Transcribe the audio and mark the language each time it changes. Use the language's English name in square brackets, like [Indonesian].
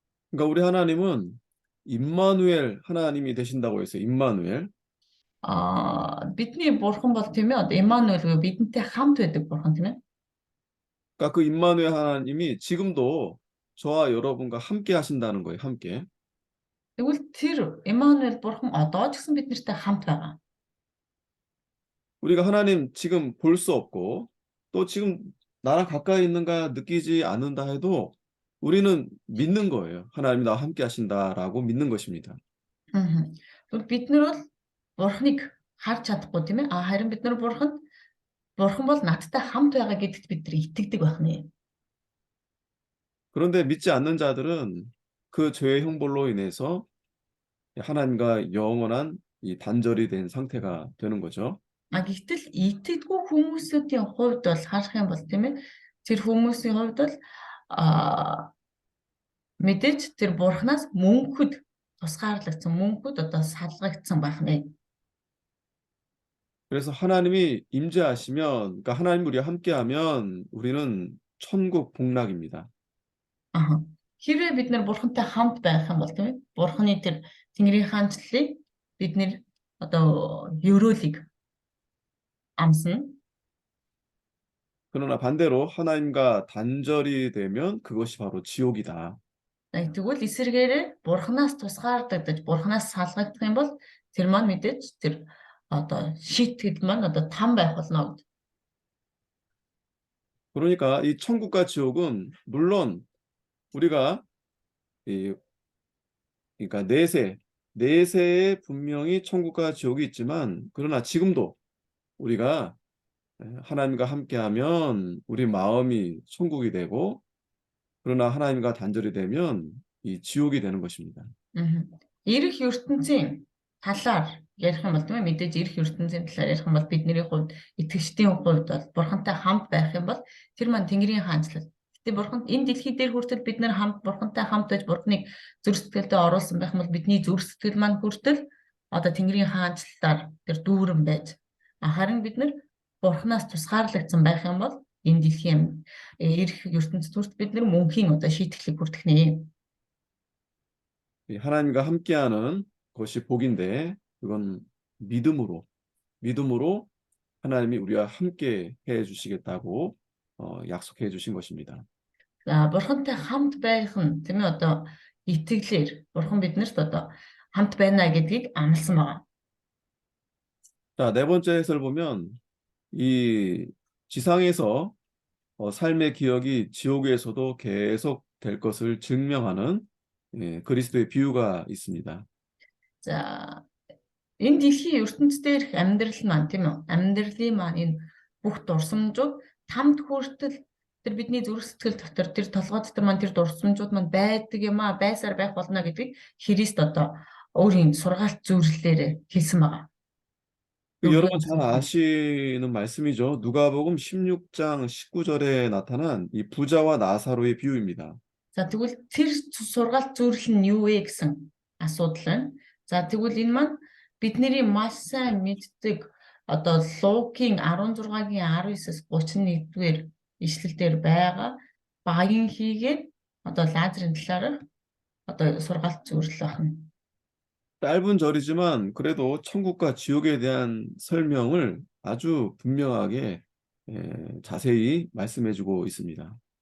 [Korean] 그러니까 우리 하나님은 임마누엘 하나님이 되신다고 했어요. 임마누엘. [Mongolian] Бидний бурхан бол тийм ээ одоо Иммануэль буюу бидэнтэй хамт байдаг бурхан тийм ээ. [Korean] 그러니까 그 임마누엘 하나님이 지금도 저와 여러분과 함께 하신다는 거예요. 함께. [Mongolian] Тэгвэл тэр Эммануэль бурхан одоо ч гэсэн бид нартай хамт байгаа. [Korean] 우리가 하나님 지금 볼 수 없고 또 지금 나랑 가까이 있는가 느끼지 않는다 해도 우리는 믿는 거예요. 하나님이 나와 함께 하신다라고 믿는 것입니다. [Mongolian] Тэгвэл бид нар бол бурханыг харж чадахгүй тийм ээ. Харин бид нар бурхан бол надтай хамт байгаа гэдэгт бид нар итгэдэг байх нэ. [Korean] 그런데 믿지 않는 자들은 그 죄의 형벌로 인해서 하나님과 영원한 이 단절이 된 상태가 되는 거죠. [Mongolian] Гэхдээ итгэдэггүй хүмүүсийн хувьд бол харах юм бол тийм ээ. Тэр хүмүүсийн хувьд бол а мэдээж тэр бурханаас мөнхөд тусгаарлагдсан мөнхөд одоо салгагдсан байх нэ. [Korean] 그래서 하나님이 임재하시면, 그러니까 하나님 우리와 함께하면 우리는 천국 복락입니다. [Mongolian] Хэрвээ бид нар бурхантай хамт байх юм бол тийм ээ. Бурханы тэр Тэнгэрийн хаанчлалыг бид нэр одоо ёроолыг амсна. [Korean] 그러나 반대로 하나님과 단절이 되면 그것이 바로 지옥이다. [Mongolian] Тэгвэл эсэргээрээ бурханаас тусгаардагдаж бурханаас салгагдах юм бол тэр маань мэдээж тэр одоо шийтгэл маань одоо там байх болно. [Korean] 그러니까 이 천국과 지옥은 물론 우리가 이 그러니까 내세에 분명히 천국과 지옥이 있지만 그러나 지금도 우리가 하나님과 함께하면 우리 마음이 천국이 되고 그러나 하나님과 단절이 되면 이 지옥이 되는 것입니다. [Mongolian] Ирэх ертөнцийн талаар ярих юм бол тийм ээ мэдээж ирэх ертөнцийн талаар ярих юм бол бидний хувьд итгэгчдийн хувьд бол бурхантай хамт байх юм бол тэр маань Тэнгэрийн хаанчлал. Гэтэ бурхан энэ дэлхий дээр хүртэл бид нар хамт бурхантай хамт байж бурханыг зүрх сэтгэлдээ оруулсан байх юм бол бидний зүрх сэтгэл маань хүртэл одоо Тэнгэрийн хаанчлалаар тэр дүүрэн байж харин бид нар бурханаас тусгаарлагдсан байх юм бол энэ дэлхийн ирэх ертөнцид хүртэл бид нар мөнхийн одоо шийтгэлийг хүртэх нэ. [Korean] 하나님과 함께하는 것이 복인데 그건 믿음으로 하나님이 우리와 함께 해 주시겠다고 약속해 주신 것입니다. [Mongolian] За бурхантай хамт байх нь тийм ээ одоо итгэлээр бурхан биднэрт одоо хамт байна гэдгийг амласан байна. [Korean] 자, 네 번째 해설 보면 이 지상에서 삶의 기억이 지옥에서도 계속 될 것을 증명하는 그리스도의 비유가 있습니다. [Mongolian] За энэ дэлхийн ертөнцийн дээрх амьдрал маань тийм үү? Амьдралын маань энэ бүх дурсамжууд тамд хүртэл тэр бидний зүрх сэтгэл дотор тэр толгой дотор маань тэр дурсамжууд маань байдаг юм аа, байсаар байх болно гэдгийг Христ одоо өөрийн сургаалт зөвлөлөөр хэлсэн байгаа. [Korean] 여러분 잘 아시는 말씀이죠. 누가복음 16장 19절에 나타난 이 부자와 나사로의 비유입니다. [Mongolian] За тэгвэл тэр сургаалт зөвлөл нь юу вэ гэсэн асуудал байна. За тэгвэл энэ маань бидний маш сайн мэддэг одоо Лукийн 16-гийн 19-с 31-р ишлэлдэр байгаа багийн хийгээд одоо Лазарын талаарх одоо сургаалт зөвлөл байна. [Korean] 짧은 절이지만 그래도 천국과 지옥에 대한 설명을 아주 분명하게 자세히 말씀해주고 있습니다.